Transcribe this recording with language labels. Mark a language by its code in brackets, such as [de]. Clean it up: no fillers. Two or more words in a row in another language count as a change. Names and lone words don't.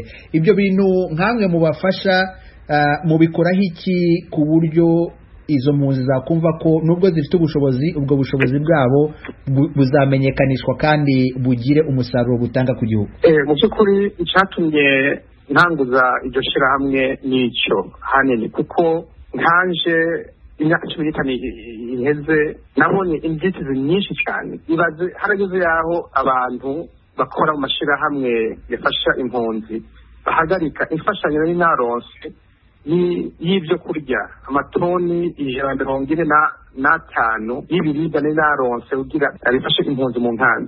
[rw] Ibyo bintu nkamwe mubafasha mubikoraho iki ku buryo izo mpunzi zakumva ko nubwo zifite ubushobozi, ubwo bushobozi bwabo buzamenyekanishwa kandi bugire umusaruro butanga ku gihugu? [rn] Mu by'ukuri icyatumye ntanguza iryo shyirahamwe n'icyo hanini, kuko nkanje imyaka 15 iheze nabonye inzitizi nyinshi cyane. Harageze yaho abantu bakora mu mashyirahamwe yafasha impunzi bahagarika imfashanyo n'inaronse y'ibyo kurya amatoni 145 y'ibiribwa n'inaronse kugira abifashe impunzi mu nkambi.